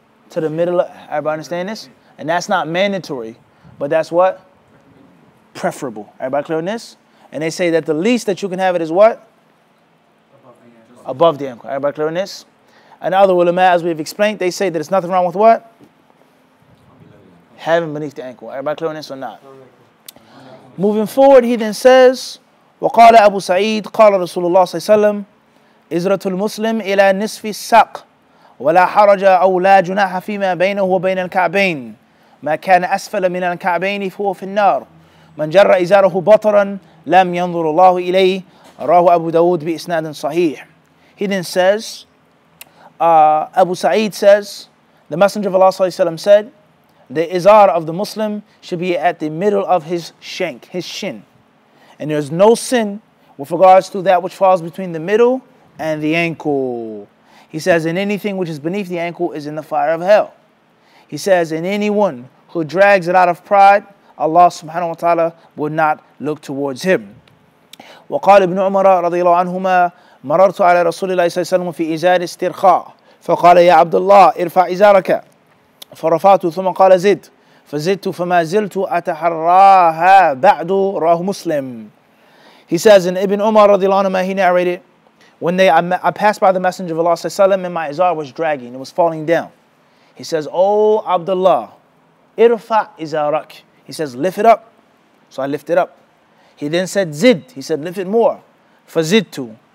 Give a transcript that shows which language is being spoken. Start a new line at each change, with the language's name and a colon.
English: To the middle. Everybody understand this? And that's not mandatory, but that's what? Preferable. Everybody clear on this? And they say that the least that you can have it is what? Above the ankle. Everybody clear on this? And other ulama, as we've explained, they say that there's nothing wrong with what? Having beneath the ankle. Everybody clear on this or not? Moving forward, he then says,
Arabic: وقال أبو سعيد قال رسول الله صلى الله عليه وسلم إزرة المسلم إلى نصف الساق ولا حرج أو لا جناح فيما بينه وبين الكعبين ما كان أسفل من الكعبين فهو في النار من جر إزاره بطرا لم ينظر الله إليه رواه أبو داود بإسناد صحيح.
English: He then says, Abu Sa'id says, the Messenger of Allah ﷺ said, the izar of the Muslim should be at the middle of his shank, his shin. And there's no sin with regards to that which falls between the middle and the ankle. He says, and anything which is beneath the ankle is in the fire of hell. He says, and anyone who drags it out of pride, Allah subhanahu wa ta'ala will not look towards him.
Arabic: وقال ابن عمر رضي الله عنهما مررت على رسول الله صلى الله عليه وسلم في إزار استرخاء فقال يا عبد الله ارفع إزارك فرفعت ثم قال زد فزدت فما زلت أتحراها بعد رواه مسلم.
English: He says in Ibn Umar
Arabic: رضي الله عنهما,
English: he narrated, when I passed by the Messenger of Allah
Arabic: صلى الله عليه وسلم
English: and my izar was dragging, it was falling down. He says, oh Abdullah,
Arabic: irfa izarak.
English: He says, lift it up. So I lifted up. He then said, zid. He said, lift it more. Fazidtu.